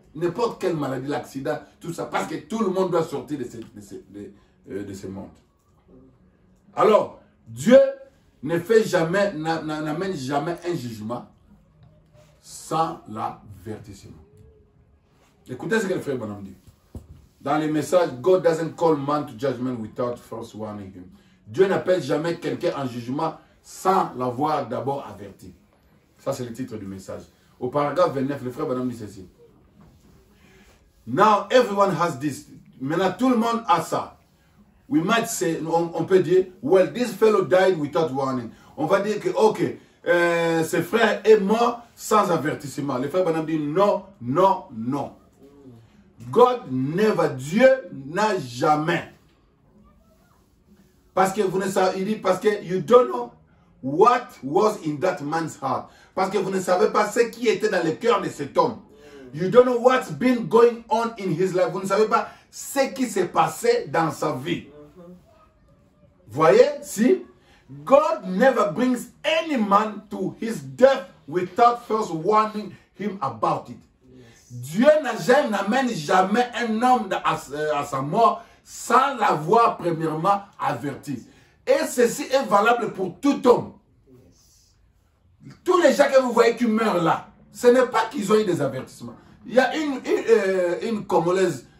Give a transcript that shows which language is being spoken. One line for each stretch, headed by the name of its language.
French: N'importe quelle maladie, l'accident, tout ça. Parce que tout le monde doit sortir de ce monde. Alors, Dieu ne fait jamais, n'amène jamais un jugement sans l'avertissement. Écoutez ce que le frère Branham dit. Dans les messages,
English: God doesn't call man to judgment without first warning him.
French: Dieu n'appelle jamais quelqu'un en jugement sans l'avoir d'abord averti. Ça, c'est le titre du message. Au paragraphe 29, le frère Branham dit ceci.
English: Now, everyone has this.
French: Maintenant, tout le monde a ça.
English: We might say,
French: on peut dire,
English: well, this fellow died without warning.
French: On va dire que, ok, ce frère est mort sans avertissement. Le frère Branham dit, non, non, non.
English: God never,
French: Dieu n'a jamais. Parce que vous ne savez, il dit, parce que
English: you don't know what was in that man's heart.
French: Parce que vous ne savez pas ce qui était dans le cœur de cet homme.
English: You don't know what's been going on in his life.
French: Vous ne savez pas ce qui s'est passé dans sa vie. Voyez, si,
English: God never brings any man to his death without first warning him about it.
French: Dieu n'amène jamais un homme à sa mort sans l'avoir premièrement averti. Et ceci est valable pour tout homme. Tous les gens que vous voyez qui meurent là, ce n'est pas qu'ils ont eu des avertissements. Il y a une Congolaise